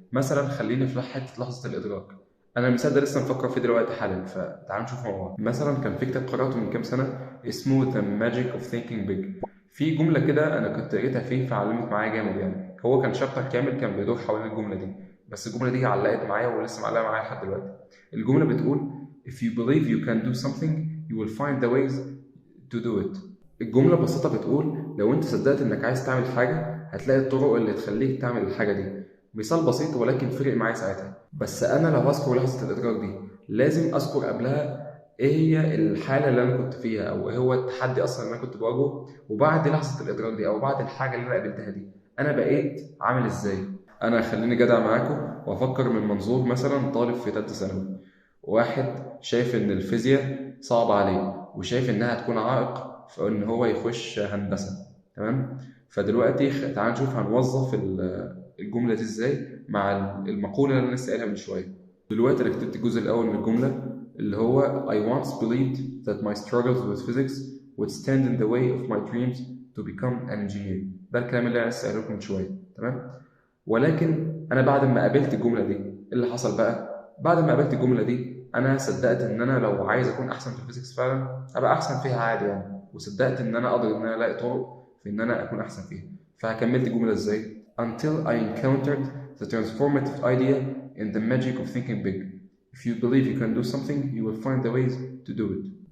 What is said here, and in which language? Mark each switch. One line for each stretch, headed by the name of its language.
Arabic: مثلا خلينا في حتة لحظة الإدراك. أنا المثال ده لسه مفكر فيه دلوقتي حالا، فتعالوا نشوف مع بعض. مثلا كان في كتاب قرأته من كام سنة اسمه The Magic of Thinking Big. في جملة كده أنا كنت قريتها فيه فعلمت معايا جامد، يعني هو كان شابتر كامل كان بيدور حوالين الجملة دي، بس الجملة دي علقت معايا ولسه معلقة معايا لحد دلوقتي. الجملة بتقول
English: If you believe you can do something you will find the ways to do it.
Arabic: الجملة ببساطة بتقول لو انت صدقت انك عايز تعمل حاجة هتلاقي الطرق اللي تخليك تعمل الحاجة دي. مثال بسيط ولكن فرق معايا ساعتها. بس انا لو هذكر لحظة الادراك دي لازم اذكر قبلها ايه هي الحالة اللي انا كنت فيها او ايه هو التحدي اصلا اللي انا كنت بواجهه، وبعد لحظة الادراك دي او بعد الحاجة اللي انا قابلتها دي انا بقيت عامل ازاي. انا خليني جدع معاكم وافكر من منظور مثلا طالب في ثالثة ثانوي، واحد شايف ان الفيزياء صعبة عليه وشايف انها هتكون عائق في ان هو يخش هندسة. تمام، فدلوقتي تعال نشوف هنوظف الجملة دي ازاي مع المقولة اللي انا لسه قايلها من شوية. دلوقتي انا كتبت الجزء الاول من الجملة اللي هو
English: I once believed that my struggles with physics would stand in the way of my dreams to become an engineer.
Arabic: ده الكلام اللي انا لسه قايله لكم من شوية. تمام، ولكن انا بعد ما قابلت الجملة دي ايه اللي حصل بقى؟ بعد ما قابلت الجملة دي انا صدقت ان انا لو عايز اكون احسن في الفيزيكس فعلا ابقى احسن فيها عادي يعني، وصدقت ان انا اقدر ان انا الاقي طرق في ان انا اكون احسن فيها. فكملت الجمله ازاي؟
English: until I encountered the transformative idea in the magic of thinking big. If you believe you can do something you will find the ways to do it.